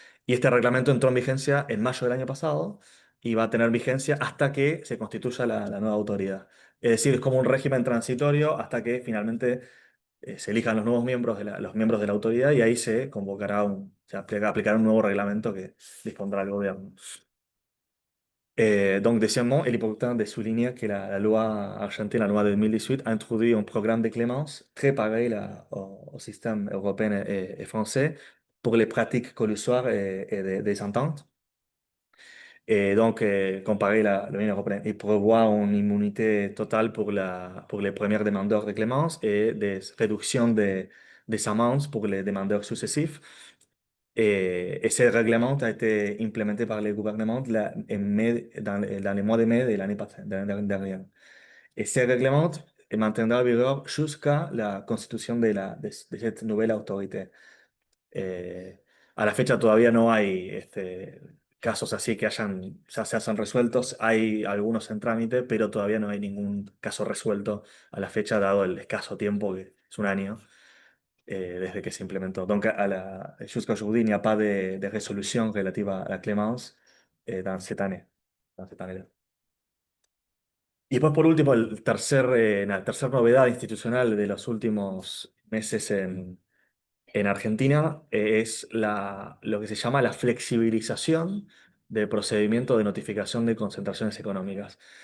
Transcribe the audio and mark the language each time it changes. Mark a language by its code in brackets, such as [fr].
[es] Y este reglamento entró en vigencia en mayo del año pasado y va a tener vigencia hasta que se constituya la nueva autoridad. Es decir, es como un régimen transitorio hasta que finalmente se elijan los nuevos miembros los miembros de la autoridad y ahí se convocará aplicará un nuevo reglamento que dispondrá el gobierno. [fr] Donc, deuxièmement, il est important de souligner que la loi argentine, la loi de 2018, a introduit un programme de clémence très pareil au système européen et français pour les pratiques collusoires et des ententes. Et donc, comparé l'Union européenne, il prévoit une immunité totale pour les premiers demandeurs de clémence et des réductions des amendes pour les demandeurs successifs. Ce règlement a été implémenté par le gouvernement dans les mois de mai de l'année passée, de l'année dernière. Et ce règlement mantendrá en vigueur jusqu'à la constitution de cette nouvelle autorité. [es] A la fecha todavía no hay casos así que ya se hacen resueltos. Hay algunos en trámite, pero todavía no hay ningún caso resuelto a la fecha, dado el escaso tiempo, que es un año, desde que se implementó. [fr] Donc, jusqu'à aujourd'hui, il n'y a pas de résolution relative à la clémence dans cette année. Dans cette année-là. [es] Y después, por último, la tercer novedad institucional de los últimos meses en Argentina es lo que se llama la flexibilización del procedimiento de notificación de concentraciones económicas.